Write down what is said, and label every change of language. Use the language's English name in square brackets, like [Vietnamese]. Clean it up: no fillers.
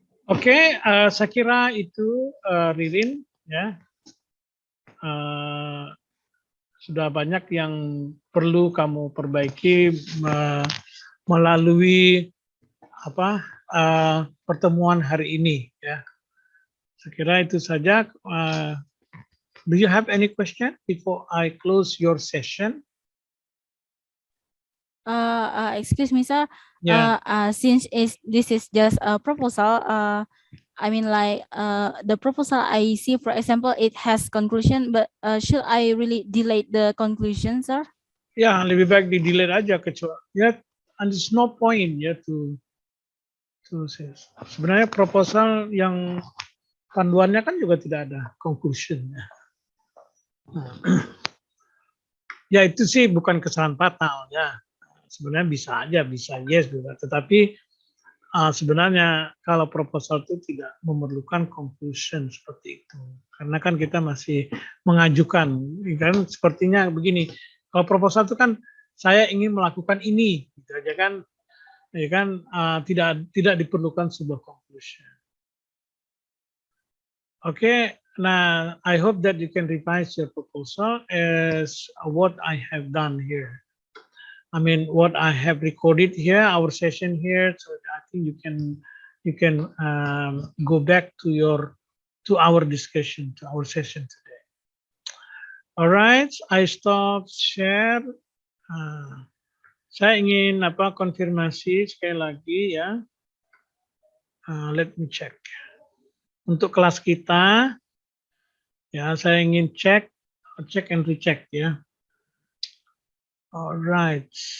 [Indonesian] Oke, saya kira itu Ririn ya. Sudah banyak yang perlu kamu perbaiki melalui apa pertemuan hari ini ya. Saya kira itu saja. [English] Do you have any question before I close your session? Excuse me, sir. Yeah. Since this is just a proposal, I mean like the proposal I see, for example, it has conclusion, but should I really delete the conclusion, sir? [Indonesian] Ya, lebih baik di delete aja kecuali ya, [English] and there's no point [Indonesian] ya to sebenarnya proposal yang panduannya kan juga tidak ada conclusion ya. Ya itu sih bukan kesalahan fatal ya. Sebenarnya bisa aja, bisa yes juga. Tetapi sebenarnya kalau proposal itu tidak memerlukan conclusion seperti itu. Karena kan kita masih mengajukan, kan sepertinya begini. Kalau proposal itu kan saya ingin melakukan ini, gitu aja kan, ya kan tidak diperlukan sebuah conclusion. [English] Oke, nah I hope that you can revise your proposal as what I have done here. I mean, what I have recorded here, our session here. So I think you can go back to our discussion, to our session today. All right, I stop share. [Indonesian] Saya ingin konfirmasi sekali lagi ya. [English] Let me check. [Indonesian] Untuk kelas kita, ya saya ingin [English] check and recheck [Indonesian] ya. Alright.